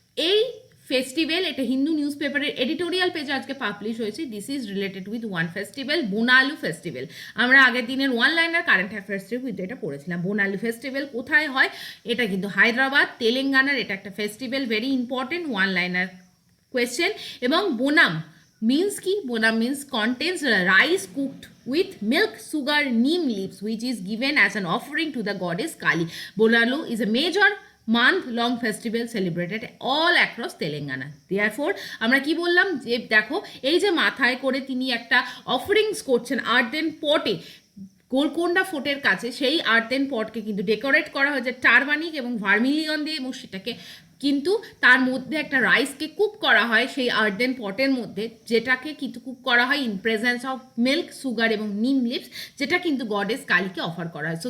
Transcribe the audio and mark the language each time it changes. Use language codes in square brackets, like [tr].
[bn] এই ফেস্টিভ্যাল, এটা হিন্দু নিউজ পেপারের এডিটোরিয়াল পেজে আজকে পাবলিশ হয়েছে। [en] This is related with one festival, Bonalu festival. [bn] আমরা আগের দিনের ওয়ান লাইনার কারেন্ট অ্যাফেয়ার্সের কিন্তু এটা পড়েছিলাম। বোনালু ফেস্টিভ্যাল কোথায় হয়? এটা কিন্তু হায়দ্রাবাদ, তেলেঙ্গানার এটা একটা festival, very important one liner question. এবং বোনাম means কি? [en] bonam means contains rice cooked with milk, sugar, neem leaves, which is given as an offering to the goddess Kali. Bonalu is a major month-long festival celebrated all across Telangana. [bn] Therefore, আমরা কি বললাম যে দেখো, এই যে মাথায় করে তিনি একটা অফারিংস করছেন আর্থেন পটে, গোলকোন্ডা ফোর্টের কাছে, সেই আর্থেন পটকে কিন্তু ডেকোরেট করা হয়েছে টারমানিক এবং ভার্মিলিয়ন দিয়ে, এবং সেটাকে কিন্তু তার মধ্যে একটা রাইসকে কুক করা হয় সেই আর্থেন পটের মধ্যে, যেটাকে কিন্তু কুক করা হয় in presence of milk, sugar এবং নিম লিভস, যেটা কিন্তু গডেস কালীকে অফার করা হয়।